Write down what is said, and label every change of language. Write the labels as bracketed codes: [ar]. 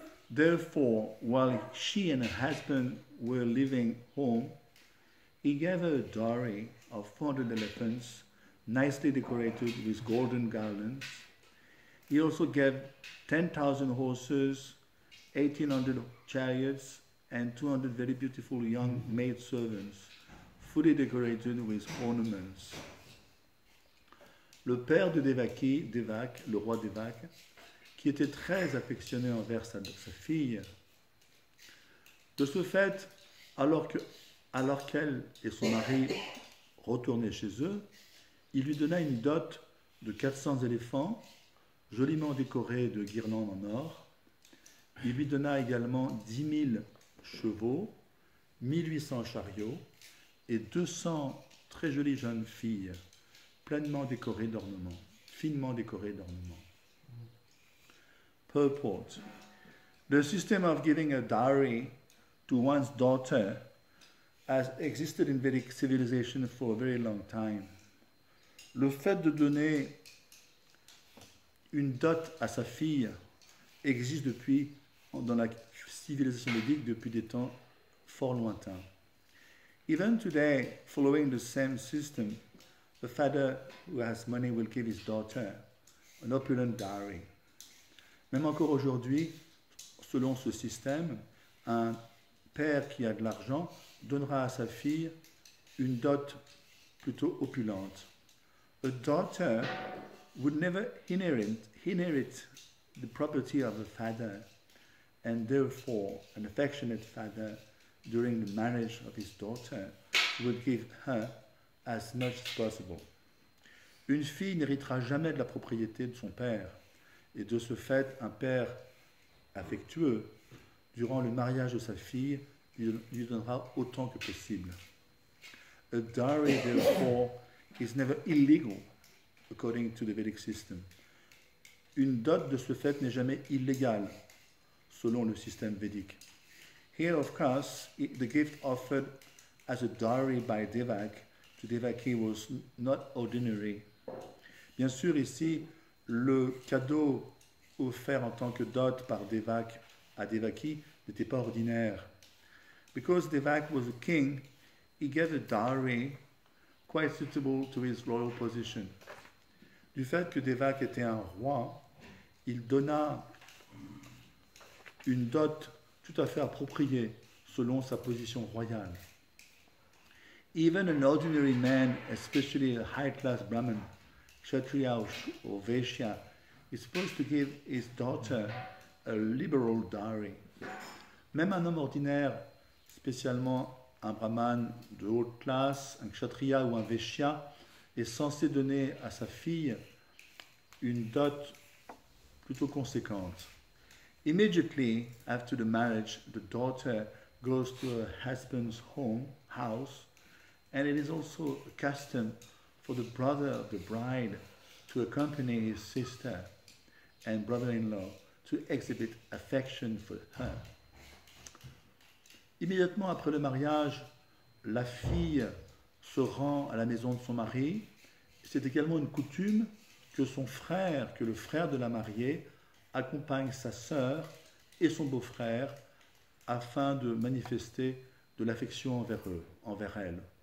[en] Therefore, while she and her husband were leaving home, he gave her a dowry of 400 elephants, nicely decorated with golden garlands. He also gave 10,000 horses, 1,800 chariots, and 200 very beautiful young maid servants, fully decorated with ornaments. [fr] Le père de Devaki, Devak, le roi Devak, qui était très affectionné envers sa fille, de ce fait, alors qu'elle et son mari retournaient chez eux, il lui donna une dot de 400 éléphants, joliment décorés de guirlandes en or. Il lui donna également 10 000 chevaux, 1800 chariots, et 200 très jolies jeunes filles, pleinement décorées d'ornements, finement décorées d'ornements. [en] Purport. The system of giving a dowry to one's daughter has existed in Vedic civilization for a very long time. [fr] Le fait de donner une dot à sa fille existe dans la civilisation védique depuis des temps fort lointains. [en] Even today, following the same system, the father who has money will give his daughter an opulent dowry. [fr] Même encore aujourd'hui, selon ce système, un père qui a de l'argent donnera à sa fille une dot plutôt opulente. [en] A daughter would never inherit the property of a father, and therefore an affectionate father during the marriage of his daughter would give her as much as possible. [fr] Une fille n'héritera jamais de la propriété de son père, et de ce fait, un père affectueux, durant le mariage de sa fille, lui donnera autant que possible. [en] A dowry, therefore, is never illegal, according to the Vedic system. [fr] Une dot de ce fait n'est jamais illégale, selon le système védique. [en] Here, of course, the gift offered as a dowry by Devak to Devaki was not ordinary. [fr] Bien sûr, ici, le cadeau offert en tant que dot par Devak à Devaki n'était pas ordinaire. [en] Because Devak was a king, he gave a dowry quite suitable to his royal position. [fr] Du fait que Devak était un roi, il donna une dot tout à fait appropriée selon sa position royale. [en] Even an ordinary man, especially a high-class Brahmin, Kshatriya or Vaishya, is supposed to give his daughter a liberal dowry. [fr] Même un homme ordinaire, spécialement un Brahman de haute classe, un Kshatriya ou un Vaishya, est censé donner à sa fille une dot plutôt conséquente. [en] Immediately after the marriage, the daughter goes to her husband's house, and it is also a custom for the brother of the bride to accompany his sister and brother-in-law to exhibit affection for her. [fr] Immédiatement après le mariage, la fille se rend à la maison de son mari. C'est également une coutume que le frère de la mariée, accompagne sa sœur et son beau-frère afin de manifester de l'affection envers elle.